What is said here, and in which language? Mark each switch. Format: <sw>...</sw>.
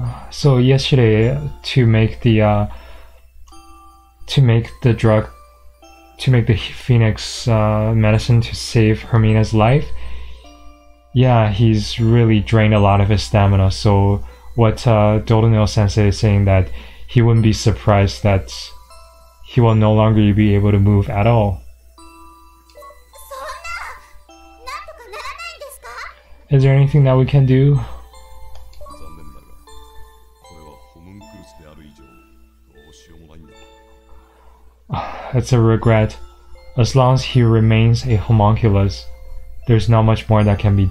<en>So yesterday to make the drug, to make the Phoenix medicine to save Hermina's life, yeah, he's really drained a lot of his stamina. So what Dorino Sensei is saying that he wouldn't be surprised that he will no longer be able to move at all.</en> <ja>そんな、なんとかならないんですか？</ja> <en>Is there anything that we can do?</en> <ja>残念だが、これはホムンクルスである以上、どうしようもないんだ。</ja> <en>It's a regret. As long as he remains a homunculus, there's not much more that can be done.</en>